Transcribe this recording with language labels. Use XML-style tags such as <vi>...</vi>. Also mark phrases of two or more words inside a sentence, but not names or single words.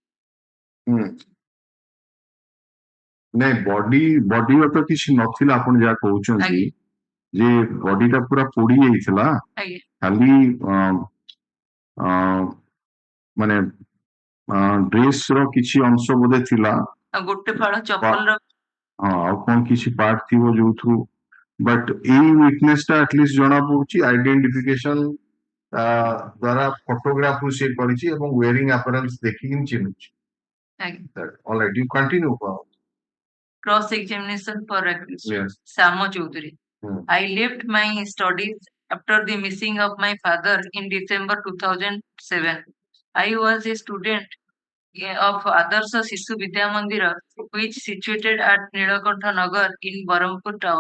<or>ନାଇଁ ବଡିର ତ କିଛି ନଥିଲା ଆପଣ ଯାହା କହୁଛନ୍ତି, ଯେ ବଡିଟା ପୁରା ପୋଡି ଯାଇଥିଲା, ଖାଲି ମାନେ ଡ୍ରେସ୍ ର କିଛି ଅଂଶ ବୋଧେ ଥିଲା, ଗୋଟେ ଫାଳ ଚପଲର ହଁ ଆଉ କଣ କିଛି ପାର୍ଟ ଥିବ ଯୋଉଥିରୁ, ବଟ୍ ଏଇ ୱିଟନେସ୍ ଟା ଆଟଲିଷ୍ଟ ଜଣା ପଡୁଛି ଆଇଡେଣ୍ଟିଫିକେସନ ଦ୍ୱାରା ଫଟୋଗ୍ରାଫ ରୁ ସେ କରିଛି ଏବଂ</or> <en>wearing apparels</en> <or>ଦେଖିକି ଚିହ୍ନୁଛି.</or> <en>All right, you continue. Cross examination for accused Syama Chaudhary. I left my studies after the missing of my father in December 2007. I was a student of Adarsha Sishu Vidya Mandira, which situated at Nilakantha Nagar in Barampur town.</en>